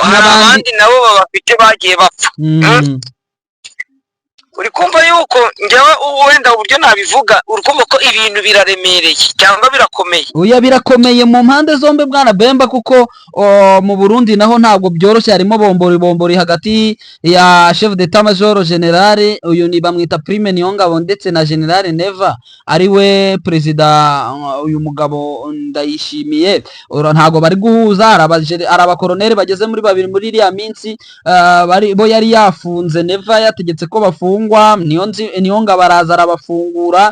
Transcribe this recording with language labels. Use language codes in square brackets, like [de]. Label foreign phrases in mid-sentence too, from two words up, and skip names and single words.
[rw] abandi nabo babafite bagiye bapfa. uri kumva yuko njyewe wenda uburyo nabivuga, uri kumva ko ibintu biraremereye cyangwa birakomeye? Oya, birakomeye mu mpande zombi bwana Bemba, kuko mu Burundi naho ntabwo byoroshye, harimo bombori hagati ya [fr] chef d'état major general, [rw] uyu ni bamwita Prime Niyongabo, ndetse na General Neva ariwe perezida. Uyu mugabo Ndayishimiye ntabwo bari guhuza, hari abakoroneri bageze muri 2 muri iriya minsi, bo yari yafunze, Neva yategetse ko bafungwa, Niyongabo araza arabafungura.